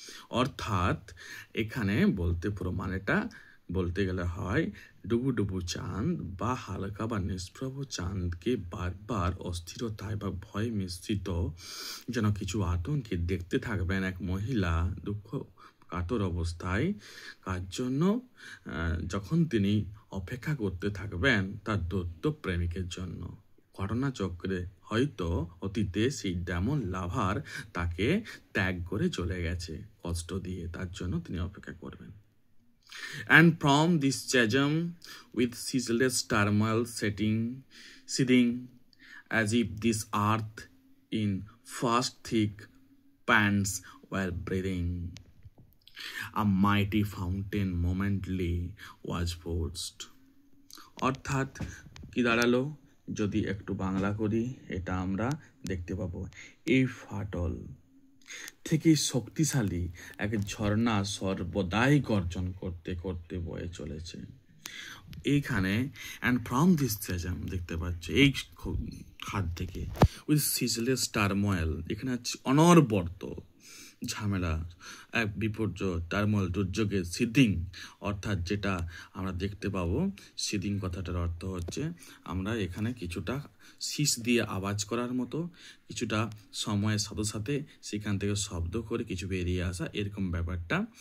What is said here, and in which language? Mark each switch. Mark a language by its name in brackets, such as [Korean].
[Bangla] অর্থাৎ এখানে বলতে পুরো মানেটা বলতে গেলে হয় ডুবু ডুবু চাঁদ বা হালকা বা নিষ্প্রভ চাঁদকে বারবার অস্থিরতায় বা ভয় মিশ্রিত যেন কিছু আতঙ্কে দেখতে থাকবেন এক মহিলা দুঃখ কাতর অবস্থায়, কার জন্য? যখন তিনি অপেক্ষা করতে থাকবেন তার দৈত্য প্রেমিকের জন্য। ঘটনাচক্রে হয়তো অতীতে সেই [English] demon lover [Bangla] তাকে ত্যাগ করে চলে গেছে কষ্ট দিয়ে, তার জন্য তিনি অপেক্ষা করবেন। [English] And from this chasm with ceaseless turmoil seething as if this earth in fast thick pants were breathing, a mighty fountain momently was forced. [Bangla] অর্থাৎ কি দাঁড়ালো, যদি একটু বাংলা করি এটা আমরা দেখতে পাবো, এই ফাটল থেকে শক্তিশালী এক ঝর্ণা সর্বদাই গর্জন করতে করতে বয়ে চলেছে। এইখানে [English] and from this chasm [Bangla] দেখতে পাচ্ছি এই খাদ থেকে [English] with ceaseless turmoil, [Bangla] এখানে হচ্ছে অনবরত ঝামেলা, এক বিপর্যয়, টার্ময়েল দুর্যোগের সিদিং, অর্থাৎ যেটা আমরা দেখতে পাবো সিদিং কথাটার অর্থ হচ্ছে আমরা এখানে কিছুটা শীষ দিয়ে আওয়াজ করার মতো, কিছুটা সময়ের সাথে সাথে সেখান থেকে শব্দ করে কিছু বেরিয়ে আসা, এরকম ব্যাপারটা।